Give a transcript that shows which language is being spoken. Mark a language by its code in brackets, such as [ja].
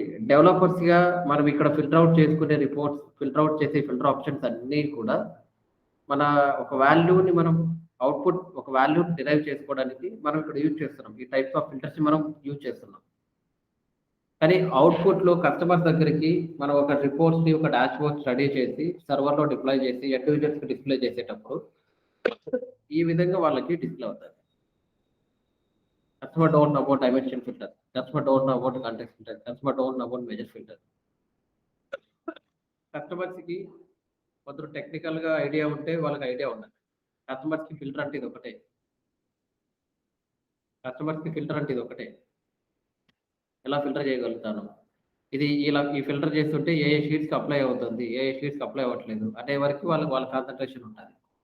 [te] Developers గా మనం ఇక్కడ ఫిల్టర్ అవుట్ చేసుకునే రిపోర్ట్స్, ఫిల్టర్ అవుట్ చేసే ఫిల్టర్ ఆప్షన్స్ అన్నీ కూడా మన ఒక వాల్యూని మనం అవుట్పుట్, ఒక వాల్యూని డిరైవ్ చేసుకోవడానికి మనం ఇక్కడ యూజ్ చేస్తున్నాం. ఈ టైప్స్ ఆఫ్ ఫిల్టర్స్ మనం యూజ్ చేస్తున్నాం. కానీ అవుట్పుట్ లో కస్టమర్ దగ్గరికి మనం ఒక రిపోర్ట్స్ ని, ఒక డాష్ బోర్డ్ రెడీ చేసి సర్వర్ లో డిప్లాయ్ చేసి ఎండ్ యూజర్స్ కి డిస్ప్లే చేసేటప్పుడు ఈ విధంగా వాళ్ళకి డిస్ప్లే అవుతుంది. [en] Customer don't know about dimension filter. Customer don't know about context filter. Customer don't know about measure filter. [te] Customers కి కొందరు టెక్నికల్ గా ఐడియా ఉంటే వాళ్ళకి ఐడియా ఉండదు. కస్టమర్స్ కి ఫిల్టర్ అంటే ఇది ఒకటే. కస్టమర్స్ కి ఫిల్టర్ అంటే ఇది ఒకటే. ఎలా ఫిల్టర్ చేయగలుగుతాను, ఇది ఇలా ఈ ఫిల్టర్ చేస్తుంటే ఏ షీట్స్ కి అప్లై అవుతుంది, ఏ షీట్స్ కి అప్లై అవ్వట్లేదు అనే వరకు వాళ్ళ కాన్సన్ట్రేషన్ ఉంటుంది.